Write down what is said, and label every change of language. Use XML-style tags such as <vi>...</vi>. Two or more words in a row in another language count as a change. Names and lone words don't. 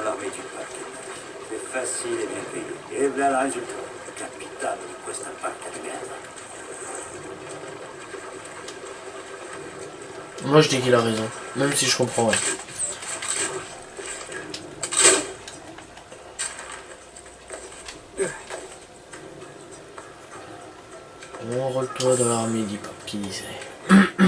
<fr>du peuple. C'est facile et bien payé. E voilà le résultat.</fr> <it>Capitano di questa barca di merda.</it> <fr>Moi je dis qu'il a raison, même si je comprends rien. Enrôle-toi dans l'armée d'Hip-Hop qui disait.</fr>